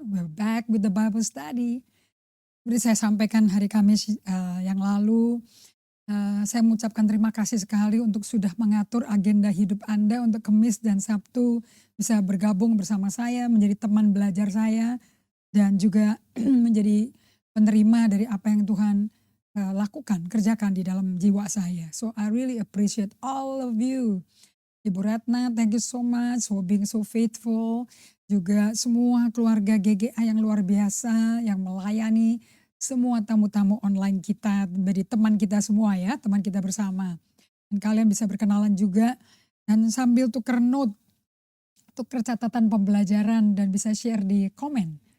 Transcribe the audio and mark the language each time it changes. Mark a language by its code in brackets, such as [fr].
[en] We're back with the Bible study. [id] Seperti saya sampaikan hari Kamis yang lalu, saya mengucapkan terima kasih sekali untuk sudah mengatur agenda hidup Anda untuk Kamis dan Sabtu bisa bergabung bersama saya, menjadi teman belajar saya, dan juga menjadi penerima dari apa yang Tuhan lakukan, kerjakan di dalam jiwa saya. [en] So I really appreciate all of you. Ibu Ratna, thank you so much for being so faithful. [id] Juga semua keluarga GGA yang luar biasa, yang melayani semua tamu-tamu online kita, menjadi teman kita semua ya, teman kita bersama. Dan kalian bisa berkenalan juga, dan sambil tuker note, tuker catatan pembelajaran dan bisa share di komen.